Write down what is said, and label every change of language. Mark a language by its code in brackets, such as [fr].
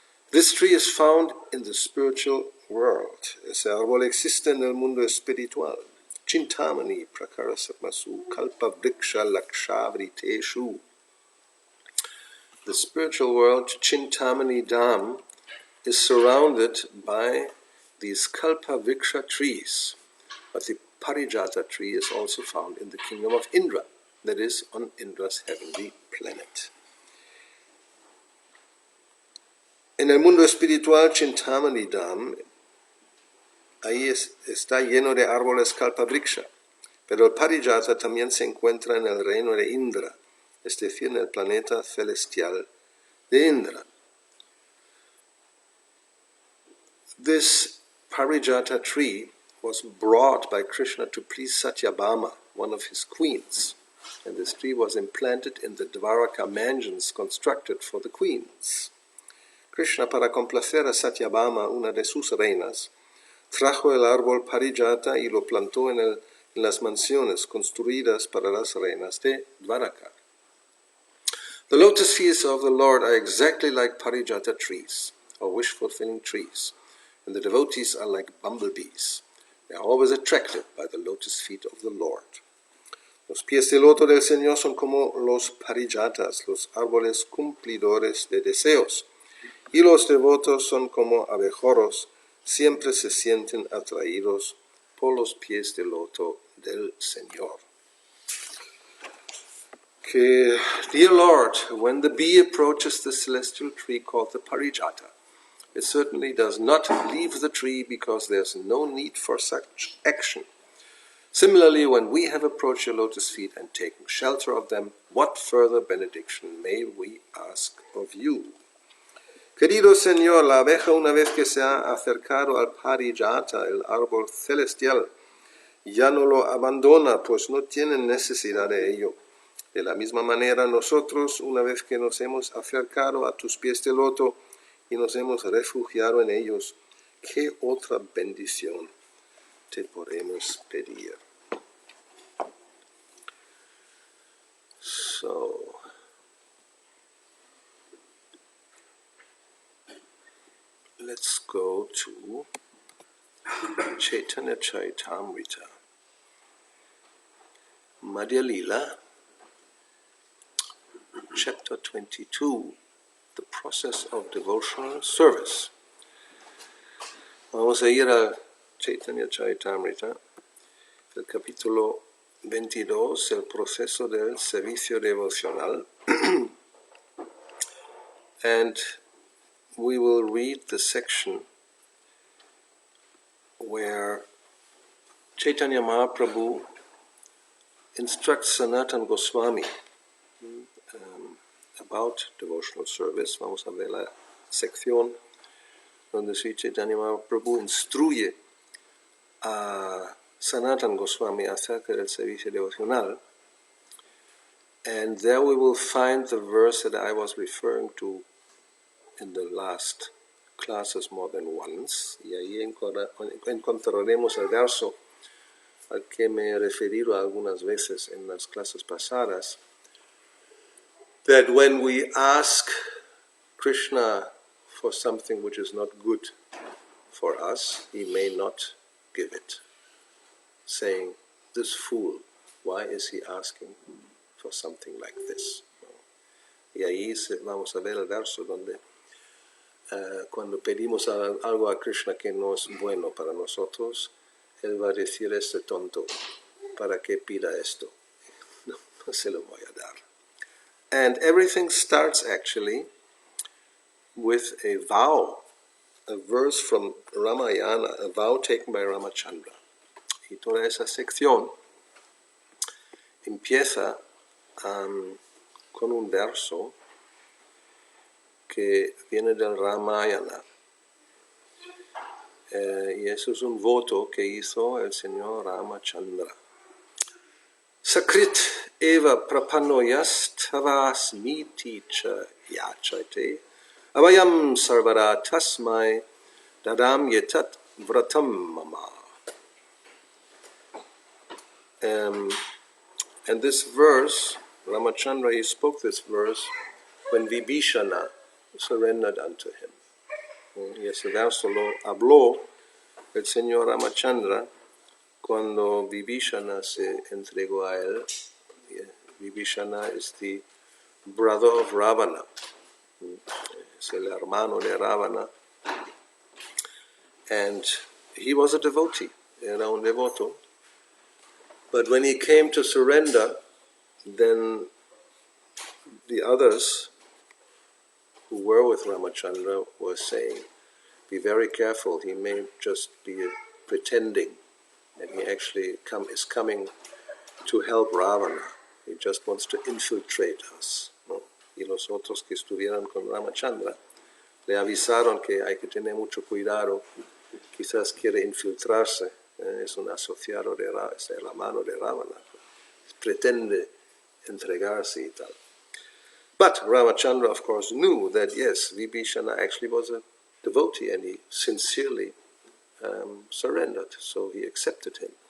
[en] This tree is found in the spiritual world. [es] Ese árbol existe en el mundo espiritual. [sa] Chintamani prakarasatmasu kalpavriksha lakshavriteshu. [en] The spiritual world, Chintamani Dham, is surrounded by these kalpavriksha trees. But the parijata tree is also found in the kingdom of Indra, that is, on Indra's heavenly planet. [es] En el mundo espiritual, Chintamani Dham, ahí está lleno de árboles kalpavriksha, pero el parijata también se encuentra en el reino de Indra, es decir, en el planeta celestial de Indra. [en] This parijata tree was brought by Krishna to please Satyabhama, one of his queens, and this tree was implanted in the Dvaraka mansions constructed for the queens. [es] Krishna, para complacer a Satyabhama, una de sus reinas, trajo el árbol parijata y lo plantó en las mansiones construidas para las reinas de Dvaraka. [en] The lotus feet of the Lord are exactly like parijata trees, or wish-fulfilling trees, and the devotees are like bumblebees. They are always attracted by the lotus feet of the Lord. [es] Los pies del loto del Señor son como los parijatas, los árboles cumplidores de deseos, y los devotos son como abejorros, siempre se sienten atraídos por los pies del loto del Señor. [en] Okay. Dear Lord, when the bee approaches the celestial tree called the parijata, it certainly does not leave the tree because there's no need for such action. Similarly, when we have approached your lotus feet and taken shelter of them, what further benediction may we ask of you? [es] Querido Señor, la abeja una vez que se ha acercado al parijata, el árbol celestial, ya no lo abandona, pues no tiene necesidad de ello. De la misma manera nosotros, una vez que nos hemos acercado a tus pies de loto y nos hemos refugiado en ellos, ¿qué otra bendición te podemos pedir? [en] So, let's go to Chaitanya Charitamrita, Madhya Lila, Chapter 22, The Process of Devotional Service. [es] Vamos a ir a Chaitanya Charitamrita, el capítulo 22, el proceso del servicio devocional. [en] And we will read the section where Chaitanya Mahaprabhu instructs Sanatana Goswami about devotional service. [es] Vamos a ver la sección donde Sri Chaitanya Mahaprabhu instruye a Sanatana Goswami acerca del servicio devocional. [en] And there we will find the verse that I was referring to in the last classes more than once. [es] Y ahí encontraremos el verso al que me he referido algunas veces en las clases pasadas, [en] that when we ask Krishna for something which is not good for us, he may not give it, saying, "This fool, why is he asking for something like this?" [es] Y ahí vamos a ver el verso donde cuando pedimos algo a Krishna que no es bueno para nosotros, él va a decir, este tonto, ¿para qué pida esto? No se lo voy a dar. [en] And everything starts actually with a vow, a verse from Ramayana, a vow taken by Ramachandra. [es] Y toda esa sección empieza con un verso que viene del Ramayana. Y eso es un voto que hizo el señor Ramachandra. [sa] Sakrit eva prapannoyas tavasmiti cha yachate avayam sarvara tasmai dadam yetat vratam mama. [en] And this verse, Ramachandra, he spoke this verse when Vibhishana surrendered unto him. [es] Y ese verso lo habló el señor Ramachandra cuando Vibhishana se entregó a él. [en] Vibhishana is the brother of Ravana. [es] Es el hermano de Ravana. [en] And he was a devotee, [es] era un devoto. [en] But when he came to surrender, then the others who were with Ramachandra were saying, be very careful, he may just be pretending, and he actually is coming to help Ravana. He just wants to infiltrate us, ¿no? [es] Y los otros que estuvieron con Ramachandra le avisaron que hay que tener mucho cuidado, quizás quiere infiltrarse, es un asociado es el hermano de Ravana, pretende entregarse y tal. [en] But Ramachandra, of course, knew that, yes, Vibhishana actually was a devotee and he sincerely surrendered, so he accepted him.